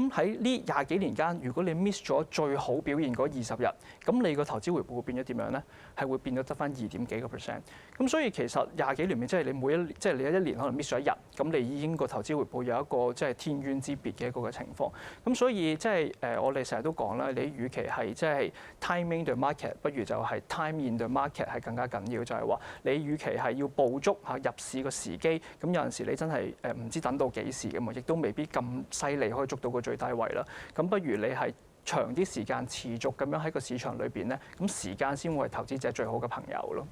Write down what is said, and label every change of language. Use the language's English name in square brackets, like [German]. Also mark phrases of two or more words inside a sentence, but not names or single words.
[Cantonese] 咁喺呢20幾年間，如果你 miss 咗最好表現嗰20日，咁你個投資回報會變咗點樣咧？係會變咗得翻2.幾個%。咁所以其實20幾年即係你即係你一年可能 miss 咗一日，咁你已經個投資回報有一個即係天淵之別嘅一個嘅情況。咁所以即係我哋成日都講啦，你與其係即係 [English] timing the market， [Cantonese] 不如就係 [English] time in the market [Cantonese] 係更加緊要。就係話你與其係要捕捉入市個時機，咁有陣時你真係唔知等到幾時嘅嘛，亦都未必咁犀利可以捉到個最低位啦。咁不如你係長啲時間持續咁樣喺個市場裏邊咧，咁時間先會係投資者最好嘅朋友咯。